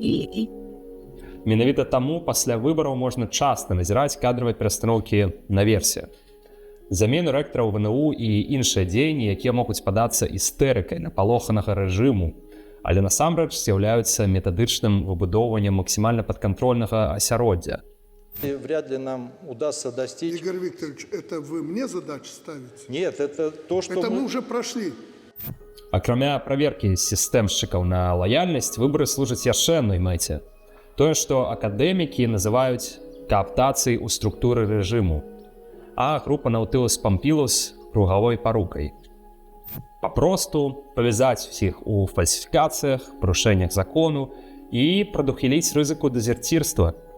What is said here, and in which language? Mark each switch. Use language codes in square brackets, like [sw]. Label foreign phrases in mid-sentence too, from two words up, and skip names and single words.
[be] Менавіта таму пасля выбараў можна часта назіраць кадравыя перастаноўкі наверсе. Замену рэктараў ВНУ і іншыя дзеянні, якія могуць падацца істэрыкай напалоханага рэжыму, але насамрэч з'яўляюцца метадычным выбудоўваннем максімальна падкантрольнага асяроддзя. [ru] Вряд ли нам удастся достичь... Игорь Викторович, это вы мне задачу ставите? Нет, это то, что это мы уже прошли. [be] Акрамя праверкі сістэмшчыкаў на лаяльнасць, выбары служаць яшчэ адной мэце. Тое, што акадэмікі называюць кааптацыяй у структуры рэжыму, а група Наутылус Помпілус кругавой парукай. Папросту павязаць усіх у фальсіфікацыях, парушэннях закону і прадухіліць рызыку дэзерцірства.